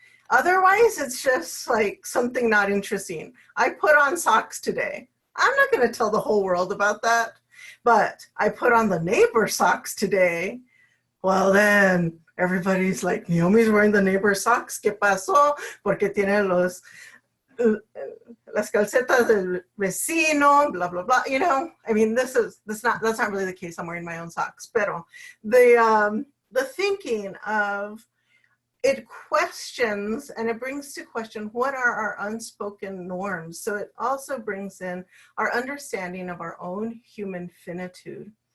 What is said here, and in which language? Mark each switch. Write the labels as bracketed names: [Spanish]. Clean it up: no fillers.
[English] Otherwise, it's just like something not interesting. I put on socks today. I'm not going to tell the whole world about that. But I put on the neighbor socks today. Well, then everybody's like, Neomi's wearing the neighbor socks. [Spanish] ¿Qué pasó? Porque tiene las calcetas del vecino, blah, blah, blah. [English] You know, I mean, that's not really the case. I'm wearing my own socks. Pero the thinking of it questions, and it brings to question, what are our unspoken norms? So it also brings in our understanding of our own human finitude.